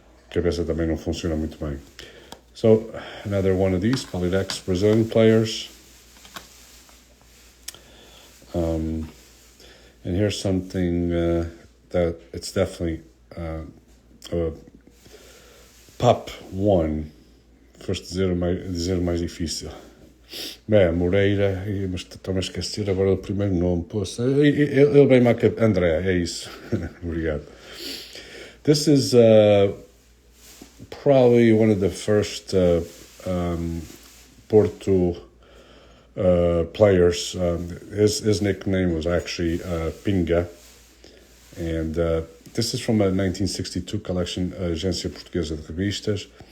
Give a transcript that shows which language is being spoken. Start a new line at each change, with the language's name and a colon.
Portuguese: A cabeça também não funciona muito bem.
English: So, another one of these, Polydex Brazilian players. And here's something that it's definitely Pop 1.
Portuguese: Foste dizer o mais difícil. Bem, Moreira, mas estou-me a esquecer agora do primeiro nome. Poxa, ele bem mais que André, é isso. Obrigado.
English: This is probably one of the first Porto players. His nickname was actually Pinga. And this is from a 1962 collection, Agência Portuguesa de Revistas.